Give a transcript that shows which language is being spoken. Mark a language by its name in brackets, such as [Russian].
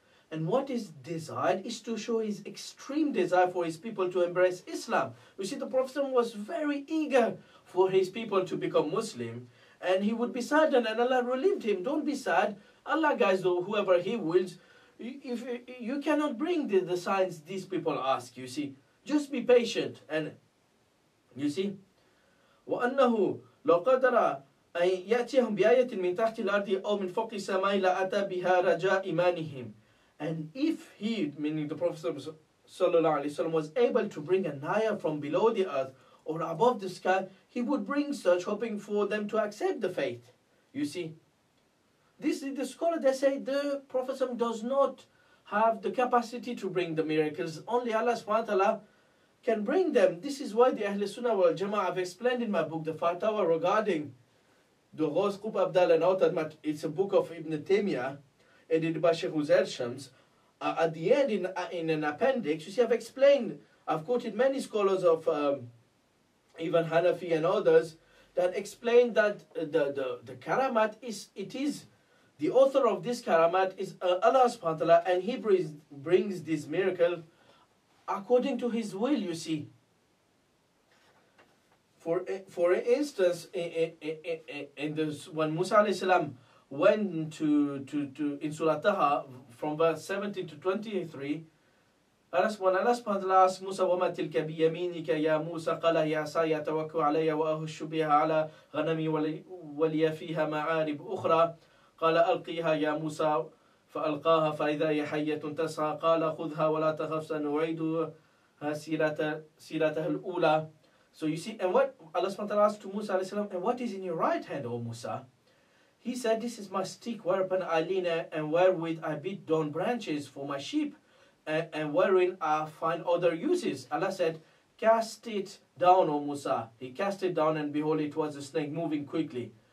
[English] And what is desired is to show his extreme desire for his people to embrace Islam. You see, the Prophet was very eager for his people to become Muslim. And he would be sad, and Allah relieved him. Don't be sad. Allah guides whoever He wills. If you cannot bring the signs these people ask, you see. Just be patient. And you see, [Arabic] وَأَنَّهُ لَوْ قَدَرَ أَن يَأْتِيَهُمْ بِآيَةٍ مِنْ تَحْتِ الْأَرْضِ أَوْ مِنْ فَوْقِ السَّمَاءِ لَأَتَى بِهَا رَجَاءَ إِيمَانِهِمْ. [English] And if he, meaning the Prophet ﷺ, was able to bring an ayah from below the earth or above the sky, he would bring such, hoping for them to accept the faith. You see, this is the scholar, they say the Prophet does not have the capacity to bring the miracles. Only Allah subhanahu wa ta'ala can bring them. This is why the Ahl Sunnah wal Jama'ah, I've explained in my book, the Fatawa, regarding the Ghaus Qub Abdal and Autad. It's a book of Ibn Taymiyyah, edited by Sheikh Uzair Shams. At the end, in an appendix, you see, I've quoted many scholars of even Hanafi and others that explain that the karamat is the author of this karamat is Allah subhanahu wa ta'ala, and He brings this miracle according to His will, you see. For instance, in this, when Musa alayhi salam went to in Surah Taha from verse 17 to 23, when Allah subhanahu wa ta'ala asked Musa, [Arabic] وَمَا تِلْكَ بِيَمِينِكَ يَا مُوسَى قَالَ هِيَ عَصَايَ أَتَوَكَّلُ عَلَيْهَا وَأَهُشُّ بِهَا عَلَى غَنَمِي وَلِيَ فِيهَا مَعَارِبُ أُخْرَى قال ألقيها يا موسى فألقاها فإذا هي حية تسعى قال خذها ولا تخف سنعيدها سيرتها الأولى. [English] So you see, and what Allah subhanahu wa ta'ala asked to Musa alayhi salam, and what is in your right hand, O Musa? He said, this is my stick whereupon I lean, and wherewith I beat down branches for my sheep, and wherein I find other uses. Allah said, cast it down, O Musa. He cast it down, and behold, it was a snake moving quickly.